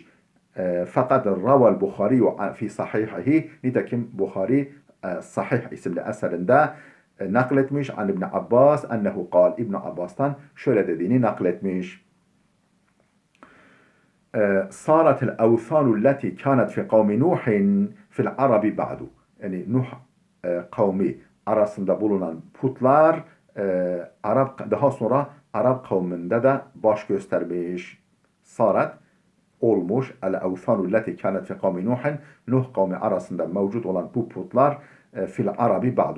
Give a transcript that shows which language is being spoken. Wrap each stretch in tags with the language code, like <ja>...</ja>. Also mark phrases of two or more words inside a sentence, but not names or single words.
<tr>Fakat</tr> <ar>رواه البخاري في صحيحه,</ar> <tr>nitekim Bukhari Sahih isimli eserinde nakletmiş</tr> <ar>عن ابن عباس أنه قال,</ar> <tr>İbn Abbas'tan şöyle dediğini nakletmiş.</tr> <ar>صارت الأوثان التي كانت في قوم نوح في العرب بعد.</ar> <tr>Yani Nuh kavmi arasında bulunan putlar daha sonra Arap kavminde de baş göstermiş. Sarat olmuş.</tr> <ar>الأوثان التي كانت في قوم نوح.</ar> <tr>Nuh kavmi arasında mevcut olan bu putlar</tr> <ar>في العرب بعد.</ar>